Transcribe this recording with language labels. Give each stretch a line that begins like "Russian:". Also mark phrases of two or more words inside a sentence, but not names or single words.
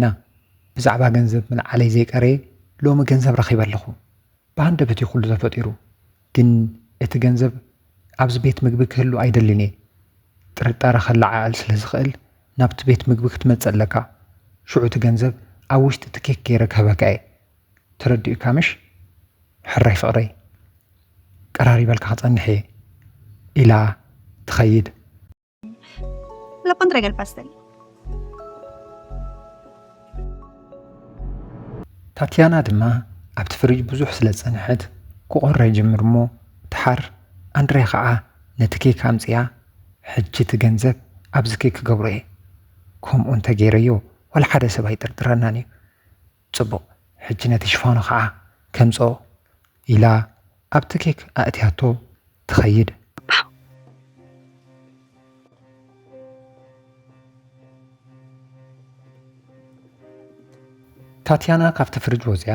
Tigrinya: ብዛዕባ ገንዘብ ምልዓለይ ዘይቀረየ ሎሚ ገንዘብ ረኺበ ኣለኹ ብሃንደበት ኩሉ ተፈጢሩ ግን እቲ ገንዘብ ኣብዚ ቤት ምግቢ ክህሉ ኣይደልን እየ ጥርጣረ ኸላዓል ስለ ዝኽእል ናብቲ ቤት ምግቢ ክትመፅእ ኣለካ ሽዑ እቲ ገንዘብ ኣብ ውሽጢ እቲ ኬክ ገይረ ክህበካ እየ ተረዲእካ ምሽ ሕራይ ፍቕረይ ቀራሪበልካ ክፀንሕ እየ ኢላ ትኸይድ።
Spanish: Le pondré en el pastel.
Tigrinya: ታትያና ድማ ኣብቲ ፍሪጅ ብዙሕ ስለ ዝፀንሐት ክቆራ ይጅምር እሞ ድሓር ኣንድርያ ከዓ ነቲ ኬክ ኣምፅያ ሕጂ እቲ ገንዘብ ኣብዚ ኬክ ክገብሮ እየ ከምኡ እንተገይረዮ ዋላ ሓደ ሰብ ኣይጥርጥረናን እዩ ፅቡቕ ሕጂ ነቲ ሽፋኑ ከዓ ከምፆ ኢላ ኣብቲ ኬክ ኣእትያቶ ትኸይድ። ታትያና ካብቲ ፍሪጅ ወፅያ